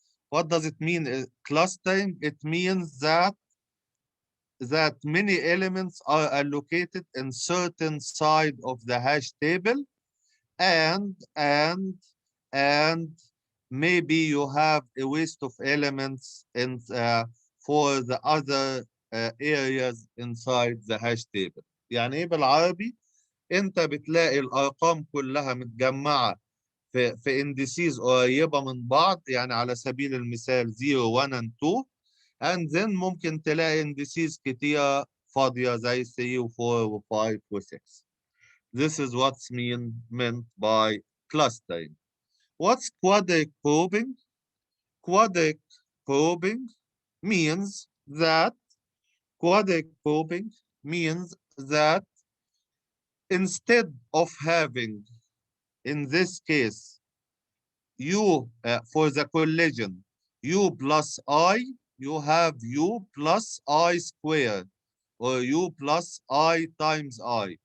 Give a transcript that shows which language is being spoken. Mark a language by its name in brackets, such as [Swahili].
[English] What does it mean, clustering? It means that many elements are allocated in certain side of the hash table, and maybe you have a waste of elements in for the other areas inside the hash table. [Arabic] يعني ايه بالعربي؟ انت بتلاقي الارقام كلها متجمعه في indices قريبه من بعض، يعني على سبيل المثال 0 1 and 2، [English] and then [Arabic] ممكن تلاقي indices كتيره فاضيه زي 3 و4 و5 و6. [English] This is what's meant by clustering. What's quadratic probing? Quadratic probing means that instead of having, in this case, u for the collision, u plus I, you have u plus I squared, or u plus I times I.